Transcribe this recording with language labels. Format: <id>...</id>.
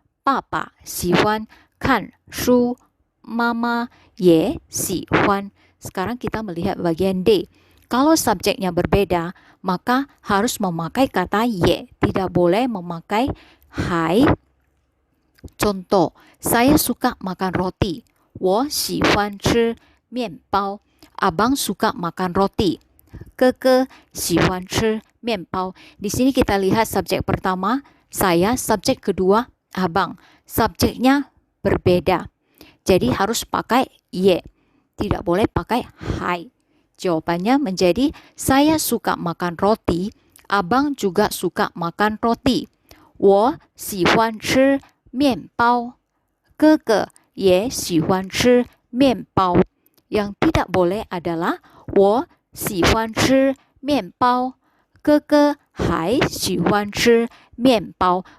<zh>Papa 喜欢看书, mama 也喜欢.</zh> <id>Sekarang kita melihat bagian D. Kalau subjeknya berbeda, maka harus memakai kata ye, tidak boleh memakai hai. Contoh, saya suka makan roti.</id> <zh>我喜欢吃面包.</zh> <id>Abang suka makan roti.</id> <zh>哥哥喜欢吃面包.</zh> <id>Di sini kita lihat subjek pertama saya, subjek kedua abang. Subjeknya berbeda. Jadi harus pakai ye, tidak boleh pakai hai. Jawabannya menjadi saya suka makan roti, abang juga suka makan roti.</id> <zh>我喜欢吃面包，哥哥也喜欢吃面包.</zh> <id>Yang tidak boleh adalah</id> <zh>我喜欢吃面包，哥哥还喜欢吃面包.</zh>